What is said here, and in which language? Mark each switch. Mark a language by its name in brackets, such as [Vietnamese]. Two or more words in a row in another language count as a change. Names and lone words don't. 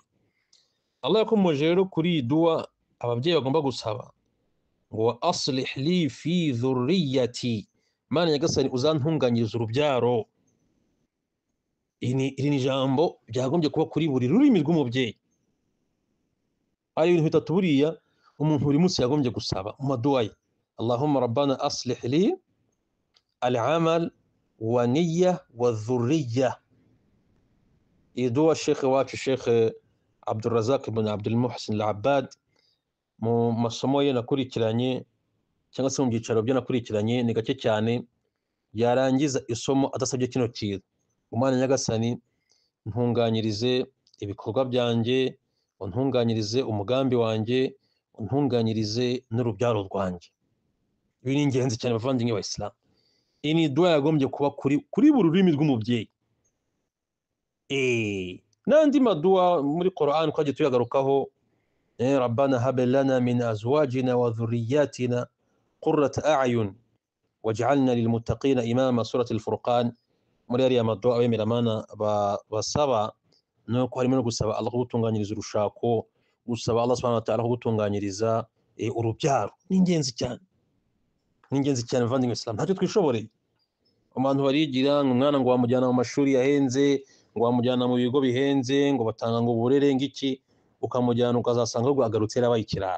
[Kinyarwanda] Allah yakomeje rero kuri iyi duwa ababyeyi bagomba gusaba ngo [Arabic] وأصلح لي في ذريتي, [Kinyarwanda] Mana nyagasani uzantunganyiriza urubyaro. Iri ni jambo ryagombye kuba kuri buri rurimi rw'umubyeyi. Hari ibintu bitatu buriya umuntu buri munsi yagombye gusaba mu maduwa ye. [Arabic] اللهم ربنا أصلح لي العمل و نية و ذرية. [Kinyarwanda] Iyi duwa Sheikh wacu Sheikh Abdulrazak ibn Abdul Muhsin al-Abbad, mu masomo ye nakurikiranye cyangwa se mu byicaro byo nakurikiranye, ni gake cyane yarangiza isomo adasabye kino kintu: Umwana nyagasani ntunganyirize ibikorwa byanjye, untunganyirize umugambi wanjye, untunganyirize n'urubyaro rwanjye. Ibi ni ingenzi cyane bavandimwe wa Islam. iyi ni dua yagombye kuba kuri buri rurimi rw'umubyeyi. N'andi madua muri Qur'an twagiye tuyagarukaho, [Arabic] ربنا هب لنا من أزواجنا وذرياتنا قرة أعين واجعلنا للمتقين إماما، سورة الفرقان. [Kinyarwanda] muri ariya madua abemeramana basaba nuko harimo no gusaba Allah kugutunganyiriza urushako, gusaba Allah [Arabic] سبحانه وتعالى [Kinyarwanda] kugutunganyiriza urubyaro. Ni ingenzi cyane, ni ingenzi cyane muvandimwe Islam. Ntacyo twishoboreye. Abantu barigira umwana ngo wamujyana mu mashuri yahenze, ngo wamujyana mu bigo bihenze, ngo batanga ngo uburere ngiki, ukamujyana ukazasanga ahubwo agarutse yarabaye ikirara.